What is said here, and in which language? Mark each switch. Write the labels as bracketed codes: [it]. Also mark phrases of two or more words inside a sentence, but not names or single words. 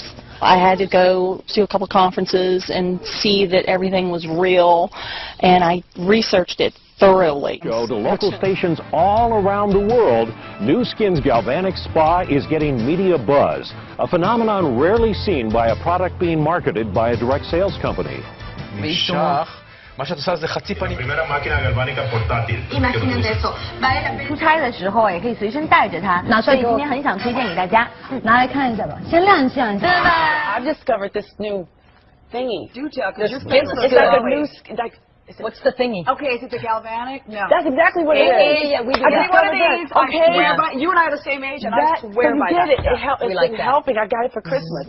[en] I had to go to a couple conferences and see that everything was real, and I researched it thoroughly. Go to local stations all around the world. Nu-Skin's Galvanic Spa is getting media buzz, a phenomenon rarely seen by a product being marketed by a direct sales company. [he] מה שאת עושה זה חצי פנים. [es] Imagínate [zh] 出差的时候也可以随身带着它，所以今天很想推荐给大家，拿来看一下吧，先亮一下。 [en] I've discovered this new thingy. Do tell, because your face looks good. What's the thingy? Okay, is it the galvanic? No. That's exactly what it is. Yeah, we do I that. need one of these. Okay. I swear by, you and I are the same age, and I swear by that. It helps. It's helping. I got it for Christmas.